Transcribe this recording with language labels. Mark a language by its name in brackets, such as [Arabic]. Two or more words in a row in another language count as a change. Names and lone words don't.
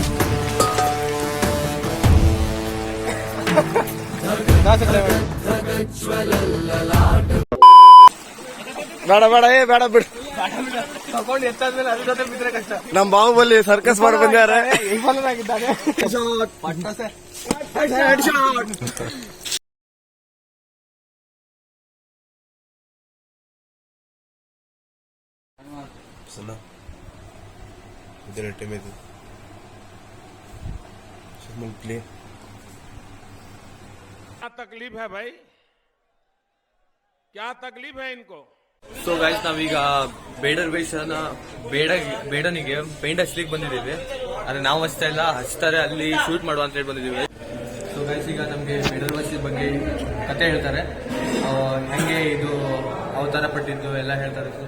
[Kannada] ಬೇಡ ಬೇಡ ಬೇಡ ಬಿಡು. ತಗೊಂಡು ಎತ್ತಾದ್ಮೇಲೆ ಅದ್ರ ಜೊತೆ ಬಿದ್ರೆ ಕಷ್ಟ. ನಮ್ ಬಾಹುಬಲಿ ಸರ್ಕಸ್ ಮಾಡಿ ಬಂದ್ಯಾರ. ವಿಫಲನಾಗಿದ್ದಾನೆ. [Hindi] सुना इधर अट्टे में प्ले क्या तकलीफ है भाई, क्या तकलीफ है इनको? [English] so guys [Kannada] ನಾವೀಗ ಬೇಡರ್ ವೇಷನ ಬೇಡನಿಗೆ ಪೇಂಟ್ ಹಚ್ಲಿಕ್ಕೆ ಬಂದಿದ್ದೀವಿ. ಆದ್ರೆ ನಾವು ಹಚ್ತಾ ಇಲ್ಲ, ಹಚ್ತಾರೆ ಅಲ್ಲಿ ಶೂಟ್ ಮಾಡುವ ಅಂತ ಹೇಳಿ ಬಂದಿದ್ದೀವಿ. [English] so guys [Kannada] ಈಗ ನಮಗೆ ಬೇಡರ್ ವೇಷದ ಬಗ್ಗೆ ಕತೆ ಹೇಳ್ತಾರೆ, ಹೆಂಗೆ ಇದು ಅವತಾರ ಪಟ್ಟಿದ್ದು ಎಲ್ಲ ಹೇಳ್ತಾರೆ.